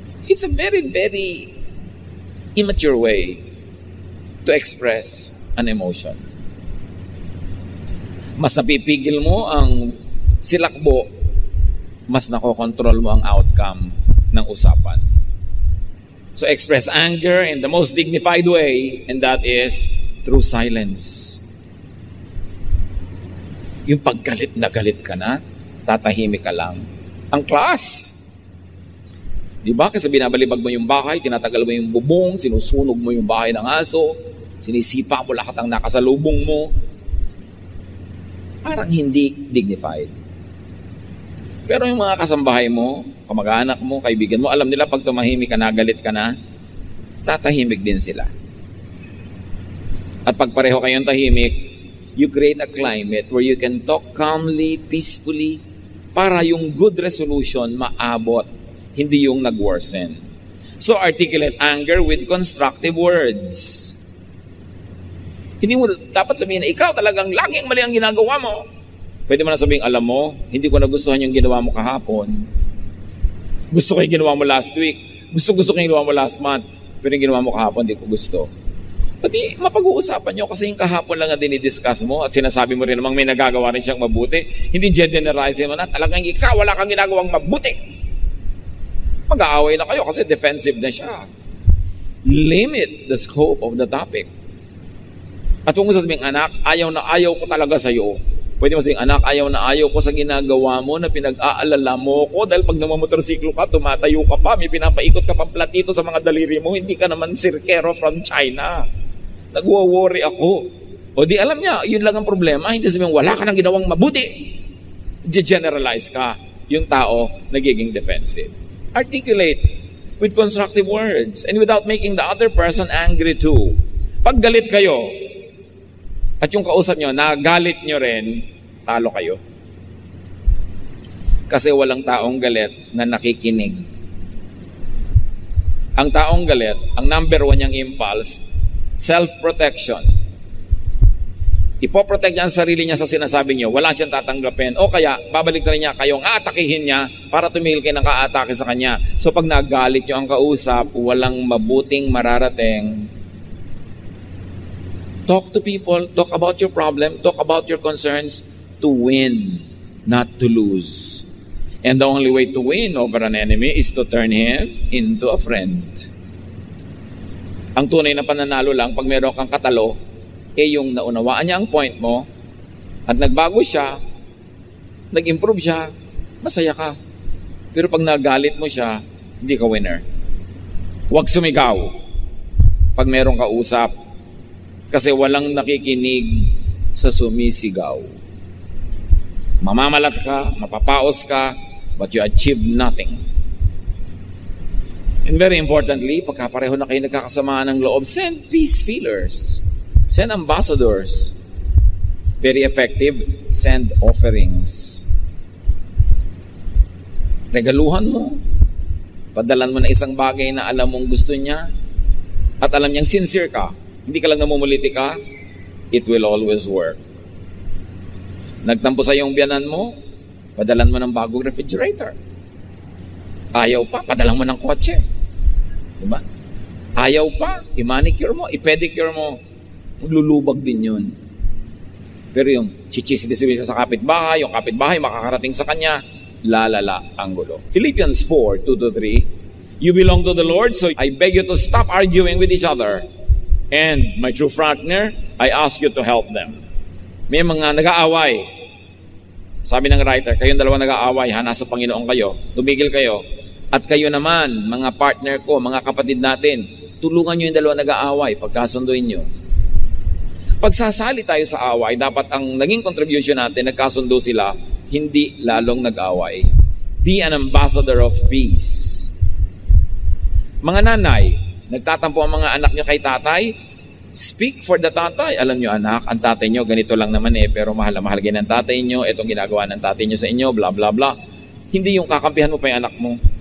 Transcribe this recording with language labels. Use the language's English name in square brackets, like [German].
[English] It's a very, very immature way to express an emotion. [Filipino] Mas napipigil mo ang silakbo, mas nakokontrol mo ang outcome ng usapan. [English] So express anger in the most dignified way, and that is through silence. [Filipino] Yung paggalit na galit ka na, tatahimik ka lang. Ang class! Diba? Kasi binabalibag mo yung bahay, tinatagal mo yung bubong, sinusunog mo yung bahay ng aso, sinisipa mo lahat ang nakasalubong mo. Parang hindi dignified. Pero yung mga kasambahay mo, kamag-anak mo, kaibigan mo, alam nila pag tumahimik ka na, galit ka na, tatahimik din sila. At pag pareho kayong tahimik, [English] you create a climate where you can talk calmly, peacefully, [Filipino] para yung good resolution maabot, hindi yung nag-worsen. [English] So articulate anger with constructive words. [Filipino] Hindi mo dapat sabihin na ikaw talagang laging mali ang ginagawa mo. Pwede mo na sabihin, alam mo, hindi ko nagustuhan yung ginawa mo kahapon. Gusto ko yung ginawa mo last week. Gusto ko yung ginawa mo last month. Pero yung ginawa mo kahapon, hindi ko gusto. Pati mapag-uusapan nyo kasi yung kahapon lang na dinidiscuss mo at sinasabi mo rin namang may nagagawa rin siyang mabuti. Hindi generalize mo na talagang ikaw wala kang ginagawang mabuti. Mag-aaway na kayo kasi defensive na siya. [English] Limit the scope of the topic. [Filipino] At kung sasabihin, anak, ayaw na ayaw ko talaga sa'yo. Pwede mo sabihin, anak, ayaw na ayaw ko sa ginagawa mo na pinag-aalala mo ko dahil pag namamotorsiklo ka, tumatayo ka pa, may pinapaikot ka pang platito sa mga daliri mo, hindi ka naman sirkero from China. Nagwo-worry ako. O di alam niya, yun lang ang problema. Hindi sabihin, wala ka nang ginawang mabuti. Generalize ka. Yung tao, nagiging defensive. [English] Articulate with constructive words and without making the other person angry too. [Filipino] Pag galit kayo, at yung kausap nyo, nagalit nyo rin, talo kayo. Kasi walang taong galit na nakikinig. Ang taong galit, ang number 1 niyang impulse, self-protection. Ipoprotect niya ang sarili niya sa sinasabi niyo, wala siyang tatanggapin. O kaya, babalik na rin niya kayong aatakihin niya para tumigil kayo ng kaatake sa kanya. So pag nagalit niyo ang kausap, walang mabuting mararating. [English] Talk to people, talk about your problem, talk about your concerns to win, not to lose. And the only way to win over an enemy is to turn him into a friend. [Filipino] Ang tunay na pananalo lang, pag meron kang katalo, yung naunawaan niya ang point mo, at nagbago siya, nag-improve siya, masaya ka. Pero pag nagalit mo siya, hindi ka winner. Huwag sumigaw pag merong kausap, kasi walang nakikinig sa sumisigaw. Mamamalat ka, mapapaos ka, [English] but you achieve nothing. And very importantly, [Filipino] pagka pareho na kayo nagkakasamaan ng loob, [English] send peace feelers. Send ambassadors. Very effective, send offerings. [Filipino] Regaluhan mo. Padalan mo na isang bagay na alam mong gusto niya at alam niyang sincere ka. Hindi ka lang namumuliti ka, [English] it will always work. [Filipino] Nagtampo sa iyong biyanan mo, padalan mo ng bagong refrigerator. Ayaw pa, padalan mo ng kotse. Diba? Ayaw pa, i-manicure mo, i-pedicure mo. Maglulubag din yun. Pero yung chichisbis sa kapitbahay, yung kapitbahay makakarating sa kanya, lalala ang gulo. [English] Philippians 4:2-3, you belong to the Lord, so I beg you to stop arguing with each other. And my true partner, I ask you to help them. [Filipino] May mga nag-aaway. Sabi ng writer, kayong dalawa nag-aaway, nasa Panginoon kayo, tumigil kayo. At kayo naman, mga partner ko, mga kapatid natin, tulungan nyo yung dalawa nag-aaway, pagkasunduin nyo. Pagsasali tayo sa away, dapat ang naging contribution natin, nagkasundo sila, hindi lalong nag-away. [English] Be an ambassador of peace. [Filipino] Mga nanay, nagtatampo ang mga anak nyo kay tatay, speak for the tatay. Alam nyo anak, ang tatay nyo ganito lang naman pero mahal na mahal ng tatay nyo, itong ginagawa ng tatay nyo sa inyo, bla bla bla. Hindi yung kakampihan mo pa yung anak mo.